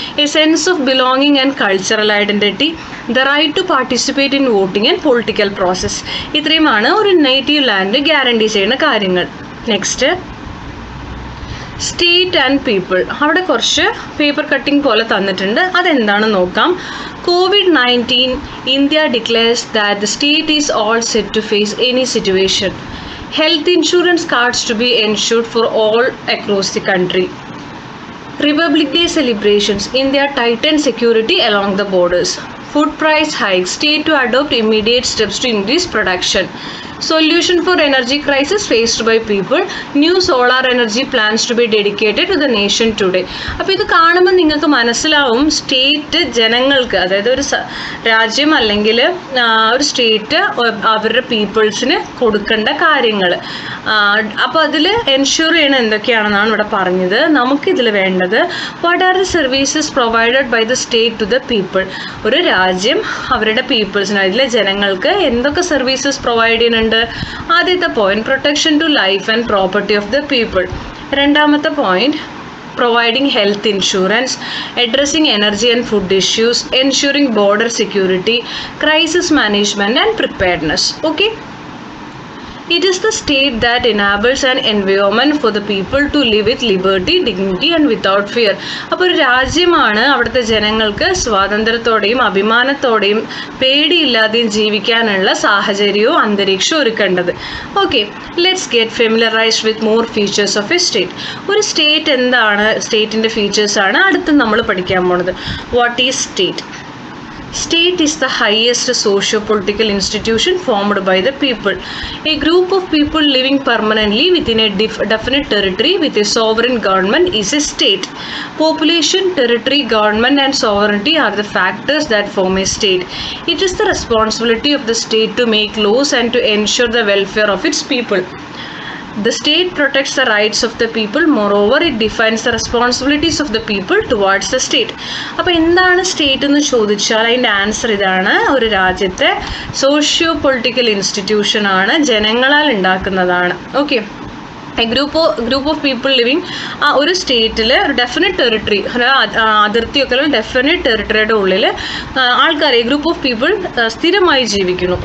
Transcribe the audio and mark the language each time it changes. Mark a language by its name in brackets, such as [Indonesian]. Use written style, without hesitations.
[English] A sense of belonging and cultural identity, the right to participate in voting and political process. [Malayalam] ഇത്രയുമാണ് ഒരു native land guarantee ചെയ്യുന്ന കാര്യങ്ങൾ. [English] Next state and people. [Malayalam] അവിടെ കുറച്ച് paper cutting പോലെ തന്നിട്ടുണ്ട്, അതെന്താണെന്ന് നോക്കാം. [English] COVID-19, India declares that the state is all set to face any situation. Health insurance cards to be ensured for all across the country. Republic Day celebrations, India tightened security along the borders. Food price hikes, state to adopt immediate steps to increase production. Solution for energy crisis faced by people, new solar energy plans to be dedicated to the nation today. [Malayalam] അപ്പോൾ ഇത് കാണുമ്പോൾ നിങ്ങൾക്ക് മനസ്സിലാവും state ജനങ്ങൾക്ക്, അതായത് ഒരു രാജ്യം അല്ലെങ്കിൽ ഒരു സ്റ്റേറ്റ് അവരുടെ പീപ്പിൾസിന് കൊടുക്കേണ്ട കാര്യങ്ങൾ. അപ്പോൾ അതിൽ എൻഷുർ ചെയ്യണ എന്തൊക്കെയാണെന്നാണ് ഇവിടെ പറഞ്ഞത്. നമുക്കിതിൽ വേണ്ടത് [English] What are the services provided by the state to the people. [Malayalam] ഒരു രാജ്യം അവരുടെ പീപ്പിൾസിന്, അതിലെ ജനങ്ങൾക്ക് എന്തൊക്കെ സർവീസസ് പ്രൊവൈഡ് ചെയ്യുന്നുണ്ട്. ആദ്യത്തെ point [English] Protection to life and property of the people. [Malayalam] രണ്ടാമത്തെ point [English] Providing health insurance, addressing energy and food issues, ensuring border security, crisis management and preparedness. Okay, It is the state that enables an environment for the people to live with liberty, dignity and without fear. [Malayalam] അപ്പോൾ ഒരു രാജ്യമാണ് അവിടുത്തെ ജനങ്ങൾക്ക് സ്വാതന്ത്ര്യത്തോടെയും അഭിമാനത്തോടെയും പേടിയില്ലാതെയും ജീവിക്കാനുള്ള സാഹചര്യവും അന്തരീക്ഷവും ഒരുക്കേണ്ടത്. [English] Okay, let's get familiarised with more features of a state. [Malayalam] ഒരു state എന്താണ്, സ്റ്റേറ്റിൻ്റെ ഫീച്ചേഴ്സാണ് അടുത്ത് നമ്മൾ പഠിക്കാൻ പോണത്. [English] What is state? State is the highest socio-political institution formed by the people. A group of people living permanently within a definite territory with a sovereign government is a state. Population, territory, government and sovereignty are the factors that form a state. It is the responsibility of the state to make laws and to ensure the welfare of its people. The state protects the rights of the people. Moreover, it defines the responsibilities of the people towards the state. [Malayalam] അപ്പോൾ എന്താണ് state എന്ന് ചോദിച്ചാൽ അതിൻ്റെ answer ഇതാണ്. ഒരു രാജ്യത്തെ socio political ഇൻസ്റ്റിറ്റ്യൂഷനാണ്, ജനങ്ങളാൽ ഉണ്ടാക്കുന്നതാണ്. Okay, [English] group of people living [Malayalam] ആ ഒരു സ്റ്റേറ്റിൽ ഒരു ഡെഫിനറ്റ് ടെറിട്ടറി, അതിർത്തിയൊക്കെ ഉള്ള ഡെഫിനറ്റ് ടെറിട്ടറിയുടെ ഉള്ളിൽ ആൾക്കാർ, ഗ്രൂപ്പ് ഓഫ് പീപ്പിൾ സ്ഥിരമായി ജീവിക്കുന്നു.